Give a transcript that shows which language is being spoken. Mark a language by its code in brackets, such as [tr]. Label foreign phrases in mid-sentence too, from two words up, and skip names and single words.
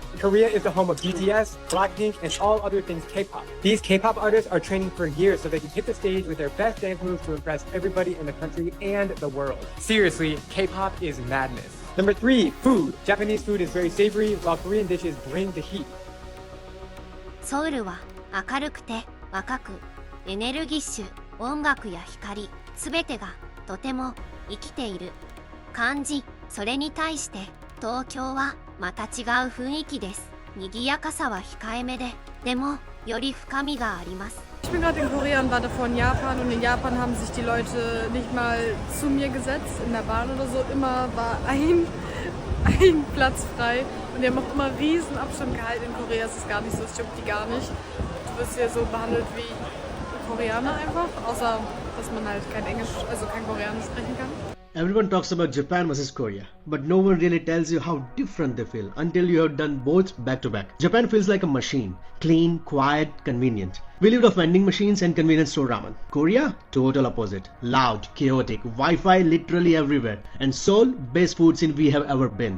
[en] Korea is the home of BTS, Blackpink, and all other things K-pop. These K-pop artists are training for years so they can hit the stage with their best dance moves to impress everybody in the country and the world. Seriously, K-pop is madness. Number three, food. Japanese food is very savory, while Korean dishes bring the heat. [ja] ソウルは明るくて若くエネルギッシュ、音楽や光、すべてがとても生きている感じ。それに対して東京はまた違う雰囲気です。賑やかさは控えめで、でもより深みがあります。 [de] Ich bin gerade in Korea und war davor in Japan, und in Japan haben sich die Leute nicht mal zu mir gesetzt in der Bahn oder so. Immer war ein Platz frei, und die haben auch immer riesen Abstand gehalten. In Korea ist es gar nicht so, es juckt die gar nicht. Du wirst hier so behandelt wie Koreaner einfach, außer dass man halt kein Englisch, also kein Koreanisch sprechen kann. [en] Everyone talks about Japan versus Korea, but no one really tells you how different they feel until you have done both back to back. Japan feels like a machine, clean, quiet, convenient. We lived off vending machines and convenience store ramen. Korea, total opposite. Loud, chaotic, Wi-Fi literally everywhere. And Seoul, best food scene we have ever been.